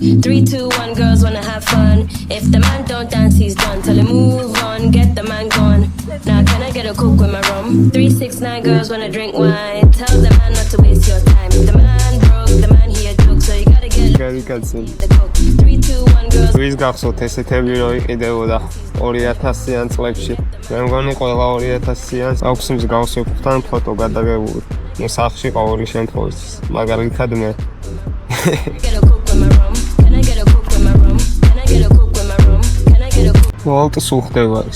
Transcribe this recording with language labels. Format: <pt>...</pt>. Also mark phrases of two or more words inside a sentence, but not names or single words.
<en>3, 2, 1, girls wanna have fun. If the man don't dance, he's done. Tell him move on, get the man gone. Now can I get a Coke with my rum? 3, 6, 9 girls wanna drink wine. Tell the man not to waste your time. If the man broke, the man he a joke. So you gotta get loose with the Coke. 3, 2, 1, girls.</en> <ka>ვის გახსოვთ ესეთები რო იყიდებოდა 2000-იან წლებში? მე მგონი ყველა 2000-იანს აქვს მსგავსი ფოტო ფოტო გადაღებული. ნუ სახში ყოველი შემთხვევაში, მაგალითად მე. ვოლტს უხდება ის.</ka>